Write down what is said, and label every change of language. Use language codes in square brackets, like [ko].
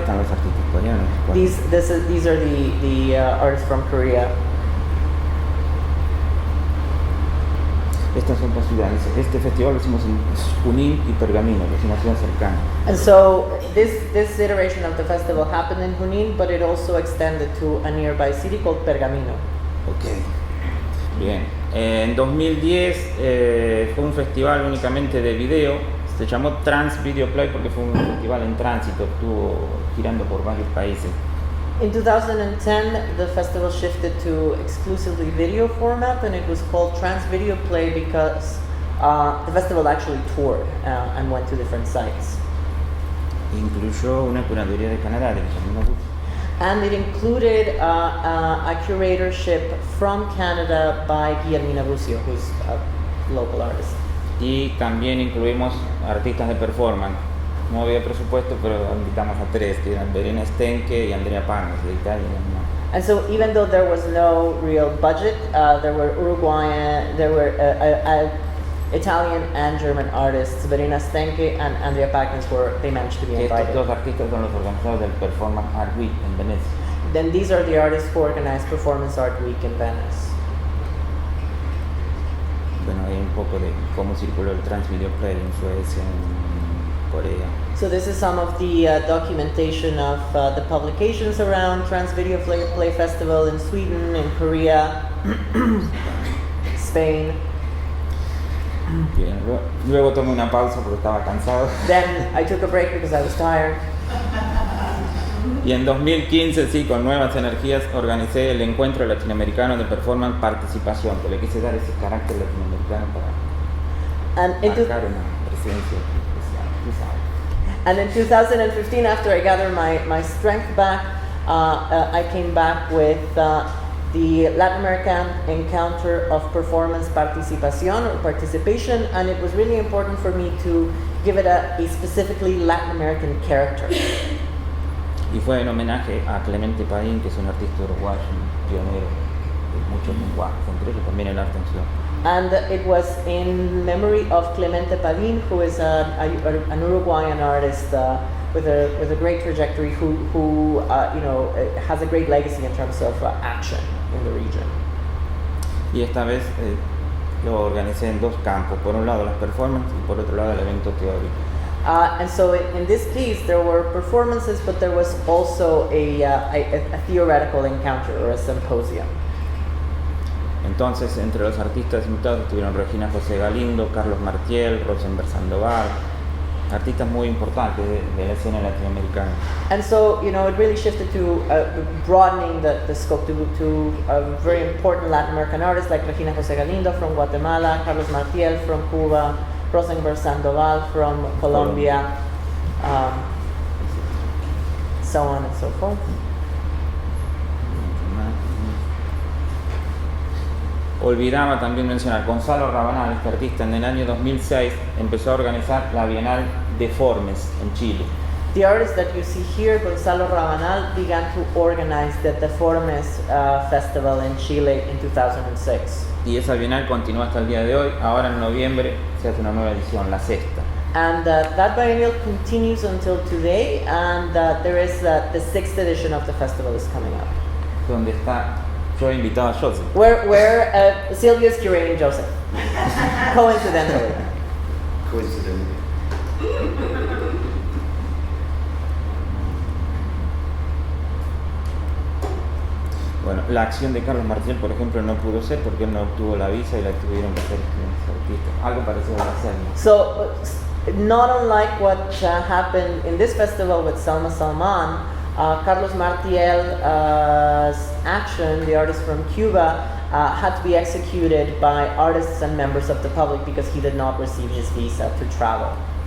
[es] están los artistas coreanos. [en] These are the artists from Korea. [es] Estas son las ciudades. Este festival lo hicimos en Junín y Pergamino, que es una ciudad cercana. [en] And so this iteration of the festival happened in Junín, but it also extended to a nearby city called Pergamino. [es] Ok. Bien. En 2010 fue un festival únicamente de video. Se llamó Trans Video Play porque fue un festival en tránsito. Estuvo girando por varios países. [en] In 2010, the festival shifted to exclusively video format, and it was called Trans Video Play because the festival actually toured and went to different sites. [es] Incluyó una curaduría de Canadá, de Guillermina Bush. [en] And it included a curatorship from Canada by Guillermina Bucio, who's a local artist. [es] Y también incluimos artistas de performance. No había presupuesto, pero invitamos a tres, que eran Verena Stenke y Andrea Panes, de Italia. [en] And so, even though there was no real budget, there were Uruguayan, there were Italian and German artists. Verena Stenke and Andrea Packens they managed to be [es] Estos [en] invited. [es] dos artistas son los organizadores del Performance Art Week en Venecia. [en] Then these are the artists who organized Performance Art Week in Venice. [es] Bueno, hay un poco de cómo circuló el Trans Video Play en Suecia, en Corea. [en] So this is some of the documentation of the publications around Trans Video Play Festival in Sweden, in Korea, Spain. [es] Bien, luego tomé una pausa porque estaba cansado. [en] Then I took a break because I was tired. [es] Y en 2015, sí, con nuevas energías, organicé el Encuentro Latinoamericano de Performance Participación, que le quise dar ese carácter latinoamericano para [en] And in, [es] marcar una presencia especial, tú sabes. [en] and in 2015, after I gathered my strength back, I came back with the Latin American Encounter of Performance Participación, or participation, and it was really important for me to give it a specifically Latin American character. [es] Y fue en homenaje a Clemente Padín, que es un artista uruguayo, un pionero de muchos lenguajes, entre ellos también el arte en ciudad. [en] And it was in memory of Clemente Padín, who is an Uruguayan artist with a great trajectory, who has a great legacy in terms of action in the region. [es] Y esta vez lo organicé en dos campos, por un lado las performances y por otro lado el evento teórico. [en] And so in this case, there were performances, but there was also a theoretical encounter or a symposium. [es] Entonces, entre los artistas invitados estuvieron Regina José Galindo, Carlos Martiel, Rosenberg Sandoval, artistas muy importantes de la escena latinoamericana. [en] And so, it really shifted to broadening the scope to very important Latin American artists like Regina José Galindo from Guatemala, Carlos Martiel from Cuba, Rosenberg Sandoval from Colombia, so on and so forth. [es] Olvidaba también mencionar, Gonzalo Rabanal, este artista, en el año 2006 empezó a organizar la Bienal Deformes en Chile. [en] The artist that you see here, Gonzalo Rabanal, began to organize the Deformes Festival in Chile in 2006. [es] Y esa Bienal continúa hasta el día de hoy. Ahora en noviembre se hace una nueva edición, la sexta. [en] And that biennial continues until today, and there is the 6th edition of the festival is coming up. [es] Donde está, yo he invitado a Joseph. [en] Where Sylvia is curating Joseph. Coincidentally. [es] Bueno, la acción de Carlos Martiel, por ejemplo, no pudo ser porque él no obtuvo la visa y la tuvieron que hacer los artistas. Algo parecido a la Selma. [en] So, not unlike what happened in this festival with Selma Salman, Carlos Martiel's action, the artist from Cuba, had to be executed by artists and members of the public because he did not receive his visa to travel.